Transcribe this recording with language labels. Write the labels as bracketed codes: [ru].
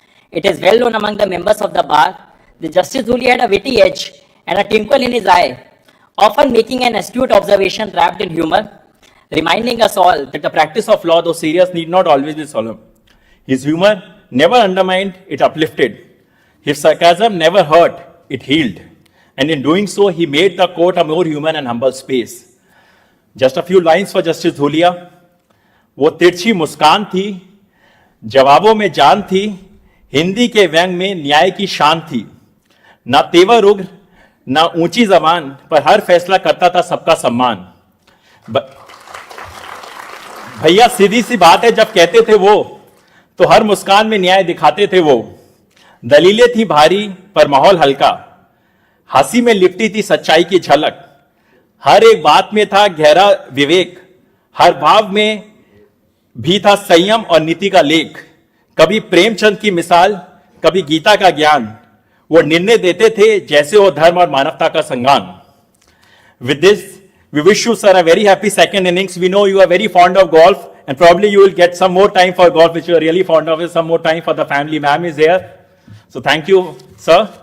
[en] It is well known among the members of the bar that Justice Dhulia had a witty edge and a twinkle in his eye, often making an astute observation wrapped in humor, reminding us all that the practice of law, though serious, need not always be solemn. His humor never undermined, it uplifted. His sarcasm never hurt, it healed. And in doing so, he made the court a more human and humble space. Just a few lines for Justice Dhulia. [hi] वो तिरछी मुस्कान थी, जवाबों में जान थी, हिंदी के व्यंग में न्याय की शान थी. ना तेवर उग्र, ना ऊंची जबान, पर हर फैसला करता था सबका सम्मान. भैया सीधी सी बात है, जब कहते थे वो तो हर मुस्कान में न्याय दिखाते थे वो. दलीलें थी भारी पर माहौल हल्का, हंसी में लिपटी थी सच्चाई की झलक. हर एक बात में था गहरा विवेक, हर भाव में भी था संयम और नीति का लेख. कभी प्रेमचंद की मिसाल, कभी गीता का ज्ञान. वो निर्णय देते थे जैसे वो धर्म और मानवता का संगान. [en] With this, we wish you, sir, a very happy second innings. We know you are very fond of golf, and probably you will get some more time for golf, which you are really fond of. Some more time for the family. Ma'am is here. So thank you, sir.